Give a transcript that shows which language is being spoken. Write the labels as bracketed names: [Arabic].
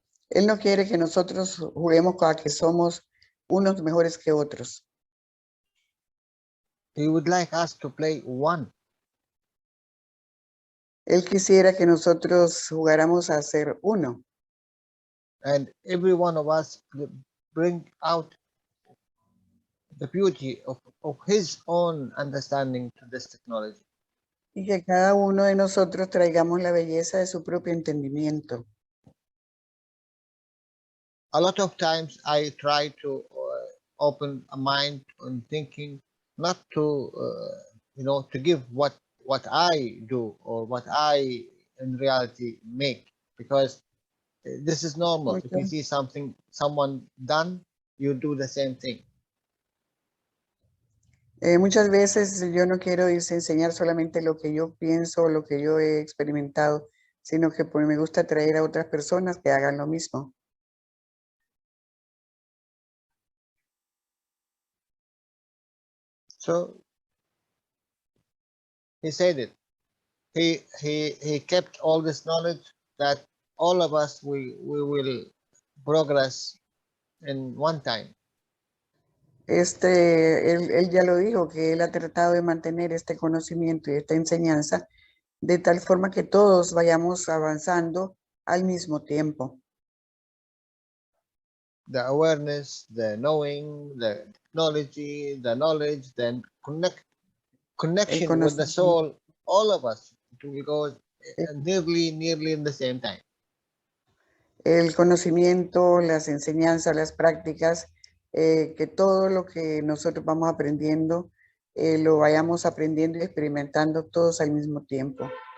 [Spanish] Él no quiere que nosotros juguemos a que somos unos mejores que otros. [English] He would like us to play one. [Spanish] Él quisiera que nosotros jugáramos a ser uno. [English] And every one of us bring out the beauty of his own understanding to this technology. [Spanish] Y que cada uno de nosotros traigamos la belleza de su propio entendimiento. [English] A lot of times I try to open a mind and thinking, not to to give what I do or what I in reality make, because this is normal. If you see someone done, you do the same thing. [Spanish] Muchas veces yo no quiero enseñar solamente lo que yo pienso, lo que yo he experimentado, sino que me gusta traer a otras personas que hagan lo mismo. [English] So he said it. He kept all this knowledge that all of us we will progress in one time. [Spanish] Él ya lo dijo, que él ha tratado de mantener este conocimiento y esta enseñanza de tal forma que todos vayamos avanzando al mismo tiempo. [English] The awareness, the knowing, the technology, the knowledge, then connection with the soul, all of us, we go nearly in the same time. [Spanish] El conocimiento, las enseñanzas, las prácticas, que todo lo que nosotros vamos aprendiendo, lo vayamos aprendiendo y experimentando todos al mismo tiempo.